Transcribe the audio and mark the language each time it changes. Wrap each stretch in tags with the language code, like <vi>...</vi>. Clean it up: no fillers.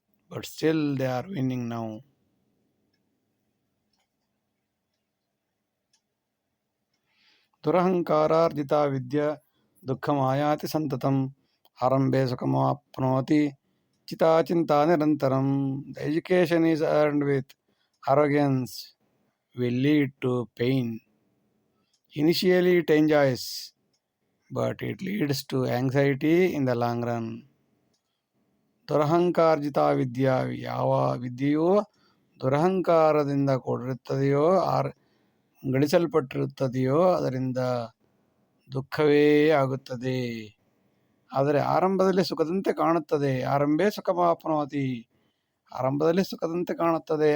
<en>But still they are winning now.</en> <sa>ದುರಹಂಕಾರಾರ್ಜಿತ Vidya ದುಃಖಮಾಯಾತಿ ಸಂತತಂ, ಆರಂಭೆ ಸುಖಮಾಪ್ನೋತಿ ಚಿತಾಚಿಂತಾ ನಿರಂತರಂ.</sa> <en>The education is earned with arrogance will lead to pain. Initially it enjoys, but it leads to anxiety in the long run.</en> <sa>ದುರಹಂಕಾರ್ಜಿತ ವಿದ್ಯಾ,</sa> <kn>ಯಾವ ವಿದ್ಯೆಯು ದುರಹಂಕಾರದಿಂದ ಕೂಡಿರುತ್ತದೆಯೋ, ಗಳಿಸಲ್ಪಟ್ಟಿರುತ್ತದೆಯೋ ಅದರಿಂದ ದುಃಖವೇ ಆಗುತ್ತದೆ. ಆದರೆ ಆರಂಭದಲ್ಲಿ ಸುಖದಂತೆ ಕಾಣುತ್ತದೆ.</kn> <sa>ಆರಂಭೇ ಸುಖಮಾಪ್ನೋತಿ,</sa> <kn>ಆರಂಭದಲ್ಲಿ ಸುಖದಂತೆ ಕಾಣುತ್ತದೆ.</kn>